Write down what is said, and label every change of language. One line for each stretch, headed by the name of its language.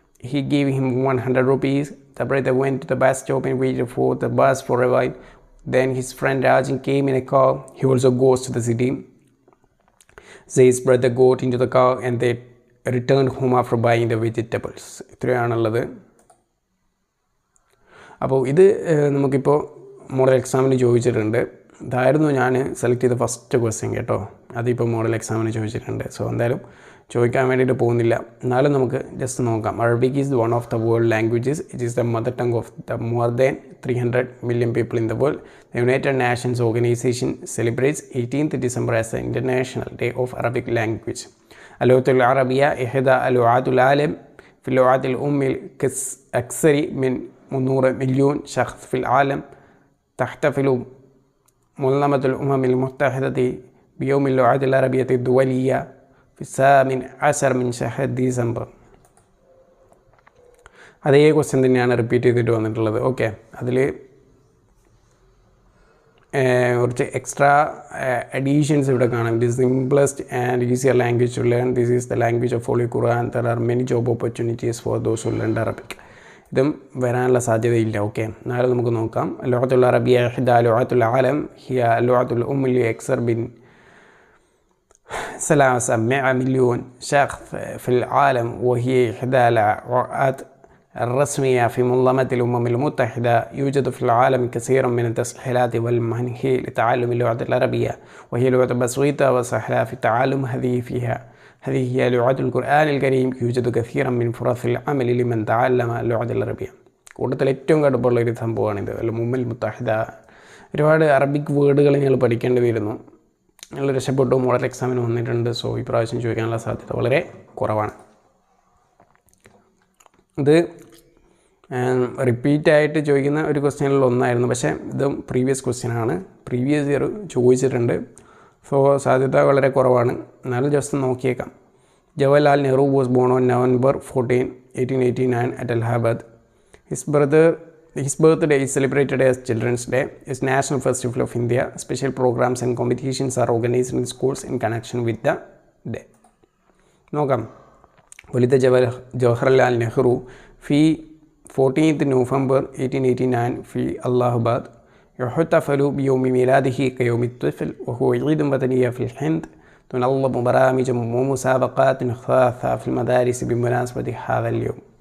English: He gave him 100 rupees. The brother went to the bus stop and waited for the bus for a while. Then his friend Rajan came in a car. He also goes to the city. Zaid's brother got into the car and they returned home after buying the vegetables.
Malayalam: ഇത്രയാണുള്ളത്. അപ്പോൾ ഇത് നമുക്കിപ്പോൾ model എക്സാമിന് ചോദിച്ചിട്ടുണ്ട്. ഇതായിരുന്നു ഞാൻ select ചെയ്ത first question കേട്ടോ. അതിപ്പോൾ മോഡൽ എക്സാമിന് ചോദിച്ചിട്ടുണ്ട്. സോ എന്തായാലും ചോദിക്കാൻ വേണ്ടിയിട്ട് പോകുന്നില്ല. എന്നാലും നമുക്ക് ജസ്റ്റ് നോക്കാം.
English: Arabic is one of the world languages. It is the mother tongue of the more than 300 million people in the world. The United Nations Organization celebrates 18th December as the International Day of Arabic Language.
Arabic: اللغة العربية إحدى لغات العالم. في اللغات الأم أكثر من 300 مليون شخص في العالم. تحتفل منظمة الأمم المتحدة بيوم اللغة العربية الدولية في 18 من شهر ديسمبر.
Malayalam: അതേ question തന്നെയാണ് repeat ചെയ്തിട്ട് വന്നിട്ടുള്ളത്. Okay, അതിൽ കുറച്ച് extra additions ഇവിടെ കാണാം.
English: The simplest and easier language to learn. This is the language of holy Quran. There are many job opportunities for those who learn Arabic.
Malayalam: ഇതും വരാനുള്ള സാധ്യതയില്ല. ഓക്കെ, എന്നാലും നമുക്ക് നോക്കാം.
Arabic: ലുഗത്തുൽ അറബിയ ഇഹ്ദാ ലുഗത്തുൽ ആലം ഹിയ ലുഗത്തുൽ ഉമ്മി അക്സർ ബിൻ 300 مليون شخص في العالم وهي إحدى اللغات الرسمية في منظمة الأمم المتحدة. يوجد في العالم كثير من التسهيلات والمنح لتعلم اللغة العربية وهي لغة بسيطة وسهلة في التعلم. هذه هي لغة القرآن الكريم. يوجد كثيرا من فرص العمل لمن تعلم اللغة العربية.
Malayalam: കൂടുതൽ ഏറ്റവും കടുപ്പമുള്ള ഒരു സംഭവമാണിത്. ഉമ്മുൽ മുത്തഹിദ. ഒരുപാട് അറബിക് വേർഡുകൾ നിങ്ങൾ പഠിക്കേണ്ടി വരുന്നു. നിങ്ങൾ രക്ഷപ്പെട്ടു. മോഡൽ എക്സാമിന് വന്നിട്ടുണ്ട്. സോ ഈ പ്രാവശ്യം ചോദിക്കാനുള്ള സാധ്യത വളരെ കുറവാണ്. ഇത് റിപ്പീറ്റായിട്ട് ചോദിക്കുന്ന ഒരു ക്വസ്റ്റ്യനിൽ ഒന്നായിരുന്നു. പക്ഷേ ഇതും പ്രീവിയസ് ക്വസ്റ്റ്യനാണ്. പ്രീവിയസ് ഇയർ ചോദിച്ചിട്ടുണ്ട്. സോ സാധ്യത വളരെ കുറവാണ്. എന്നാലും just നോക്കിയേക്കാം.
English: Jawaharlal Nehru was born on November 14, 1889 at Allahabad. His birthday is celebrated as Children's Day. It's National Festival of India. Special programs and competitions are organized in schools in connection with the day.
Malayalam: നോക്കാം.
Arabic: ولد جواهرلال نهرو في 14 نوفمبر 1889 في اللهباد. يحتفل بيوم ميلاده كيوم الطفل وهو عيد وطني في الهند. تنظم برامج ومسابقات خاصة في المدارس بمناسبة هذا اليوم.